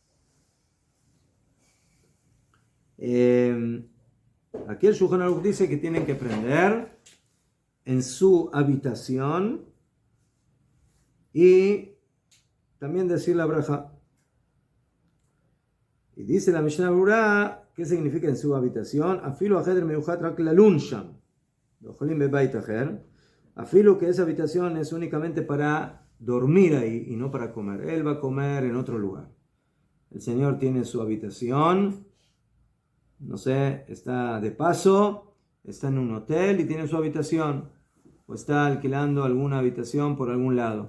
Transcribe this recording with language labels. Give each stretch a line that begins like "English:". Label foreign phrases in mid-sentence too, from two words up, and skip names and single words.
Spanish: Aquí el Shulchan Aruch dice que tienen que prender en su habitación y también decir la braja. Y dice la Mishnah Berurah, ¿qué significa en su habitación?
Hebrew: אפילו חדר מיוחד רק ללון שם.
Spanish: Afilu que esa habitación es únicamente para dormir ahí y no para comer. Él va a comer en otro lugar. El Señor tiene su habitación, no sé, está de paso, está en un hotel y tiene su habitación, o está alquilando alguna habitación por algún lado.